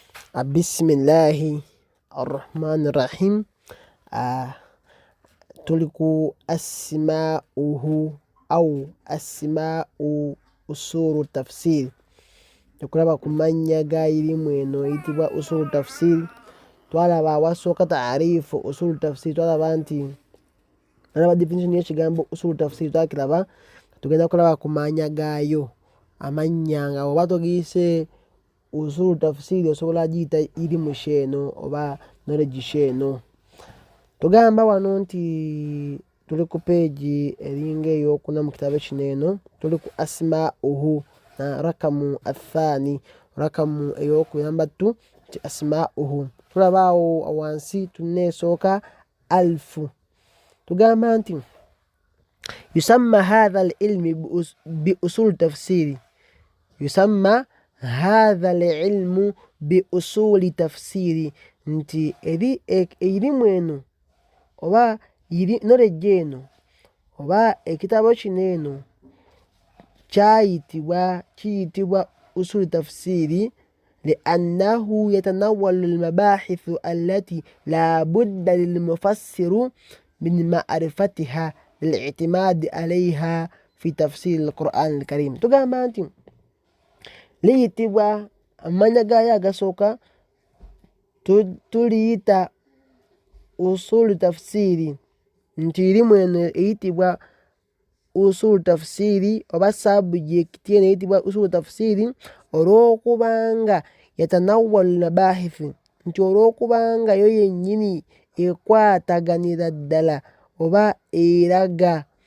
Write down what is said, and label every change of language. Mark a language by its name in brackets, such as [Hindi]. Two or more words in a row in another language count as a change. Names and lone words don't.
[Arabic] بسم الله الرحمن الرحيم. Tuliku أسماؤه أو أسماء أصول التفسير. [Ganda] Tukulaba kumanya ilimu eno eyitibwa [Arabic] أصول التفسير. [Ganda] Twalaba awasooka [Arabic] تعريف أصول التفسير, [Ganda] twalaba nti alaba definition y'ekigambo [Arabic] أصول التفسير [Ganda] twakiraba. Tugenda kulaba kumanya gaayo amannya nga oba togiyise [Arabic] أصول التفسير [Ganda] osobola giyita ilimu sheeno oba knowledge sheeno. Tugamba wano nti tuli ku peegi eringa ey'okuna mu kitabo kino eno, tuli ku asma'uhu na [Arabic] رقم الثاني, [Ganda] rakamu ey'okubiri namba 2 nti asma'uhu. Tulaba awo wansi tuneesooka alfu. [Arabic] Tugamba nti يسمى هذا العلم بأصول التفسير، يسمى هذا العلم بأصول التفسير, [Ganda] nti erimu eno oba knowledge eno oba ekitabo kino eno [Arabic] kiyitibwa أصول التفسير لأنه يتناول المباحث التي لا بد للمفسر من معرفتها للاعتماد عليها في تفسير القرآن الكريم. [Ganda] Tugamba nti liyitibwa amannya gaayo agasooka tuliyita [Arabic] أصول التفسير, [Ganda] nti ilimu eno eyitibwa [Arabic] أصول التفسير [Ganda] oba subject eno eyitibwa [Arabic] أصول التفسير [Ganda] olw'okubanga [Arabic] يتناول المباحث, [Ganda] nti olw'okubanga yo yennyini ekwataganira ddala oba eraga